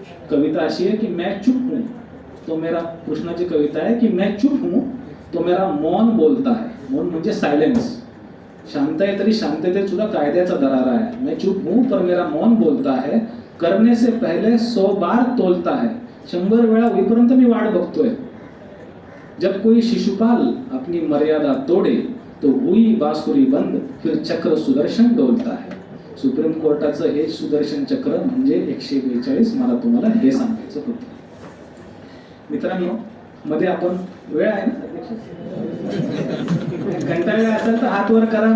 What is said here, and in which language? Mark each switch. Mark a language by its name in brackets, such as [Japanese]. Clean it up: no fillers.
[Marathi] कविता अशी आहे की [Hindi] मैं चुप हूं तो मेरा, [Marathi] कृष्णाची कविता आहे की [Hindi] मैं चुप हूं तो मेरा मौन बोलता है. [Marathi] मौन म्हणजे सायलेन्स. शांत आहे तरी शांततेत सुद्धा कायद्याचा दरारा आहे. [Hindi] मैं चुप हूं पर मेरा मौन बोलता है, करने से पहले 100 बार तोलता है. [Marathi] 100 वेळा होईपर्यंत मी वाट बघतोय. [Hindi] जब कोई शिशुपाल अपनी मर्यादा तोड़े तो हुई बासुरी बंद, फिर चक्र सुदर्शन डोलता है. [Marathi] सुप्रीम कोर्टाचं हे सुदर्शन चक्र म्हणजे 142. मला तुम्हाला हे सांगायचं होतं. मित्रांनो, मध्ये आपण वेळ आहे ना, कंटाळले असेल तर हात वर करा.